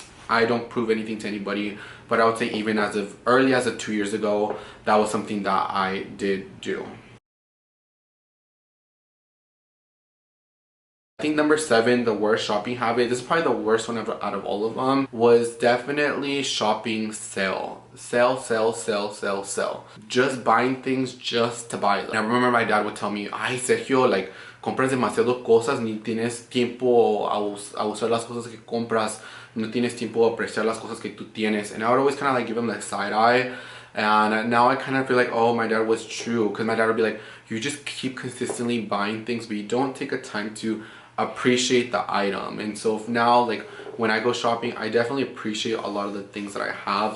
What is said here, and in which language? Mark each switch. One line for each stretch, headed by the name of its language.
English: I don't prove anything to anybody. But I would say even as of early as of 2 years ago, that was something that I did do. I think number 7, the worst shopping habit, this is probably the worst one out of all of them, was definitely shopping sale. Sell, sell, sell, sell, sell. Just buying things just to buy them. And I remember my dad would tell me,
Spanish: ay Sergio, like, compras demasiado cosas, ni tienes tiempo a usar las cosas que compras, no tienes tiempo a apreciar las cosas que tú tienes.
English: And I would always kind of like give him like side eye. And now I kind of feel like, oh, my dad was true, because my dad would be like, you just keep consistently buying things, but you don't take a time to appreciate the item. And so now, like, when I go shopping, I definitely appreciate a lot of the things that I have.